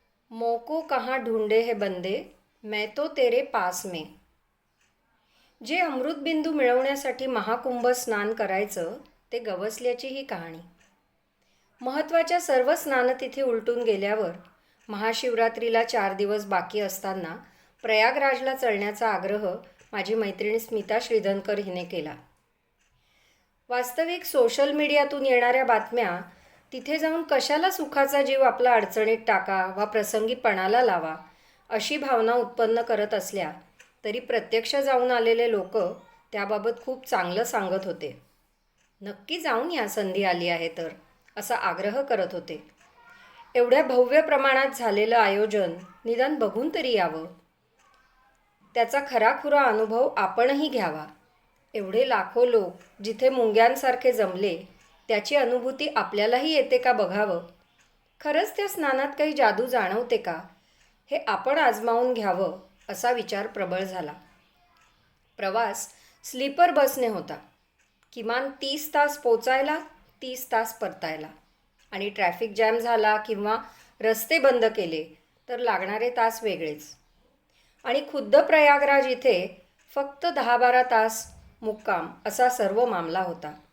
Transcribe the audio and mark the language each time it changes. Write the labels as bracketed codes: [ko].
[hi] मोको कहाँ ढूंढे हे बंदे, मैं तो तेरे पास में। [mr] जे अमृतबिंदू मिळवण्यासाठी महाकुंभ स्नान करायचं ते गवसल्याची ही कहाणी। महत्त्वाच्या सर्व स्नानतिथी उलटून गेल्यावर महाशिवरात्रीला 4 दिवस बाकी असताना प्रयागराजला चलण्याचा आग्रह माझी मैत्रीण स्मिता श्रीधनकर हिने केला। वास्तविक सोशल मीडियातून येणाऱ्या बातम्या तिथे जाऊन कशाला सुखाचा जीव आपला अडचणीत टाका वा प्रसंगी पणाला लावा अशी भावना उत्पन्न करत असल्या तरी प्रत्यक्ष जाऊन आलेले लोक त्याबाबत खूप चांगलं सांगत होते। नक्की जाऊन या, संधी आली आहे तर, असा आग्रह करत होते। एवढ्या भव्य प्रमाणात झालेलं आयोजन निदान बघून तरी यावं, त्याचा खराखुरा अनुभव आपणही घ्यावा। एवढे लाखो लोक जिथे मुंग्यांसारखे जमले त्याची अनुभूती आपल्यालाही येते का बघावं। खरंच त्या स्नानात काही जादू जाणवते का हे आपण आजमावून घ्यावं असा विचार प्रबळ झाला। प्रवास स्लीपर बसने होता। किमान 30 तास पोचायला, 30 तास परतायला, आणि ट्रॅफिक जॅम झाला किंवा रस्ते बंद केले तर लागणारे तास वेगळेच। आणि खुद्द प्रयागराज इथे फक्त 10-12 तास मुक्काम असा सर्व मामला होता।